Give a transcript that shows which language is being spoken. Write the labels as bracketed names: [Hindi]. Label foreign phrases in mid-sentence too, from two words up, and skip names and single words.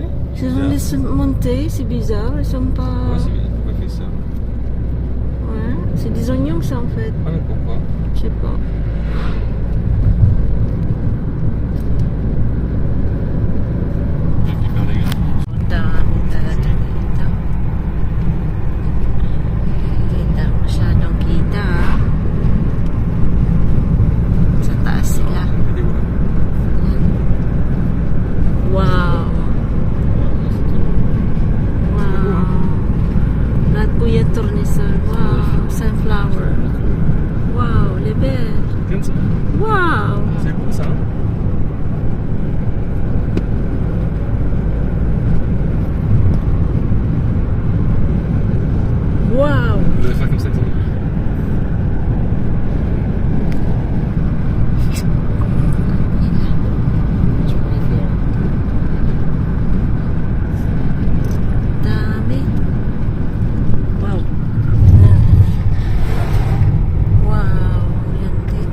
[French] Ils ont laissé monter, c'est bizarre, ils sont pas... Ouais, c'est bizarre. Pourquoi il fait ça? Ouais, c'est des oignons ça en fait. Ah mais pourquoi? Je sais pas. Hyper dégueulasse. [Filipino] Ang dami talaga dito. Kita, masyadong kita. Sa taas sila. Wow. Wow. Lahat po yan tournesol. Wow. [French] Sunflower. Wow, les belles. Regarde ça. Wow. C'est beau ça, hein? Wow. Vous devez faire comme ça, disons. [Filipino] Dami. Wow. Wow. Yan din.